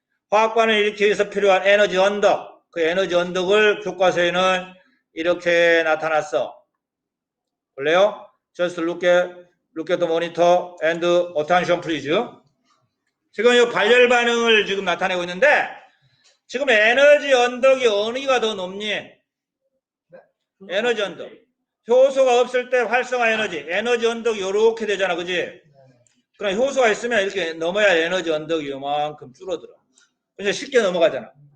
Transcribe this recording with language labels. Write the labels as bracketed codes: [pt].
[ko] 화학 반응을 일으키기 위해서 필요한 에너지 언덕, 그 에너지 언덕을 교과서에는 이렇게 나타났어. 볼래요? [en] Just look at the monitor and attention please. [ko] 지금 이 발열 반응을 지금 나타내고 있는데 지금 에너지 언덕이 어디가 더 높니? 에너지 언덕. 효소가 없을 때 활성화 에너지 언덕이 이렇게 되잖아, 그지? 그럼 효소가 있으면 이렇게 넘어야 에너지 언덕이 요만큼 줄어들어. 그냥 쉽게 넘어가잖아.